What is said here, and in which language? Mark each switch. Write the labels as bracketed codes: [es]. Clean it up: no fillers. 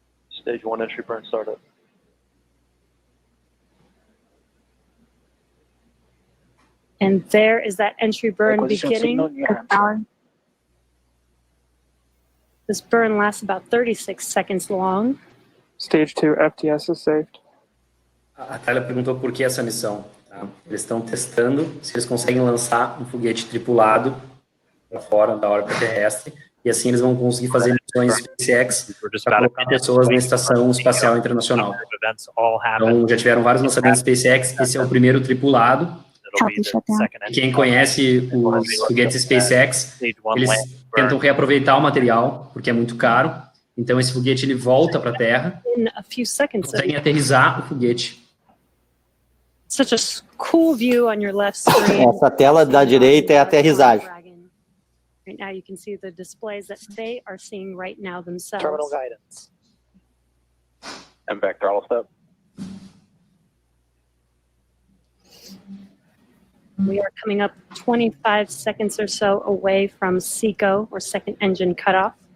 [en] Stage 1 entry burn startup. And there is that entry burn Acquisition beginning. signal in New Hampshire. This burn lasts about 36 seconds long. Stage 2 FTS is saved. [pt] A Thalia perguntou por que essa missão. Tá? Eles estão testando se eles conseguem lançar um foguete tripulado para fora da órbita terrestre, e assim eles vão conseguir fazer missões SpaceX para colocar pessoas na Estação Espacial Internacional. Então, já tiveram vários lançamentos SpaceX, esse é o primeiro tripulado. E quem conhece os foguetes SpaceX, eles tentam reaproveitar o material, porque é muito caro. Então, esse foguete ele volta para a Terra, [en] In a few seconds. [pt] conseguem aterrissar o foguete. [en] Such a cool view on your left screen. [pt] Essa tela da direita é a aterrissagem. [en] Right now you can see the displays that they are seeing right now themselves. Terminal guidance. MVAC throttle step. We are coming up 25 seconds or so away from SECO, or second engine cutoff.